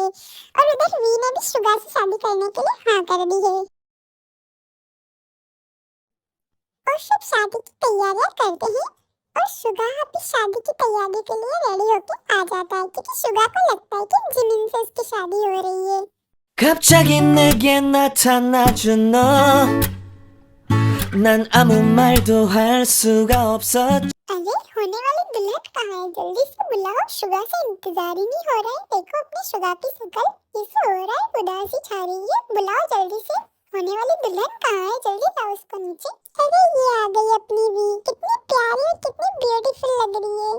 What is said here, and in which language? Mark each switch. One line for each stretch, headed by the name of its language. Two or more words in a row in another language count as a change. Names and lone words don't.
Hindi: और उधर वी ने भी शुगा से शादी करने के लिए हाँ कर दी है। और सब शादी की तैयारियां करते हैं और शुगा भी शादी की तैयारी के लिए रेडी होकर आ जाता है, क्योंकि शुगा को लगता है कि जिमिन से उसकी शादी हो रही है।
Korean: 갑자기 내게 나타나준 너, 난 아무 말도 할 수가 없었.
Hindi: अरे होने वाली दुल्हन कहाँ है? जल्दी से बुलाओ, शुगा से इंतजार ही नहीं हो रहा है। देखो अपनी शुगा की शक्ल, कैसे हो रहा है, उदासी छा रही है। बुलाओ जल्दी से, होने वाली दुल्हन कहाँ है? जल्दी लाओ उसको नीचे। अरे ये आ गई अपनी वी, कितनी प्यारी और कितनी ब्यूटीफुल लग रही है।